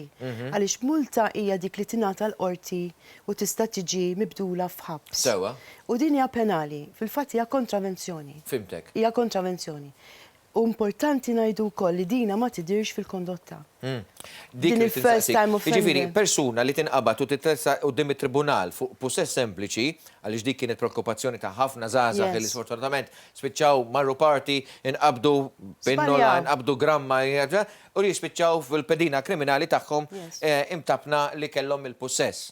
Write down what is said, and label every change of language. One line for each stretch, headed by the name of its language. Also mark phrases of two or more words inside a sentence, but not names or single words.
Maltese: Għaliex multa hija dik li tingħata l-qorti u tista' tiġi mibdula f'ħabs. Sewa. U din hija penali, fil-fatt hija kontravenzjoni. Fimtek. Hija kontravenzjoni. U importanti ngħidu wkoll li dina ma tidirx fil-kondotta. Din il-
English: first time offender.
Maltese: Ġifieri, persuna li tinqabad u titressa quddiem it-tribunal fuq possess sempliċi, għaliex dik kienet preokkupazzjoni ta' ħafna żgħażagħ li sfortunatament spiċċaw marru parti, inqabdu pinnola, inqabdu gramma, u jispiċċaw fil-pedina kriminali tagħhom imtabna li kellhom il-possess.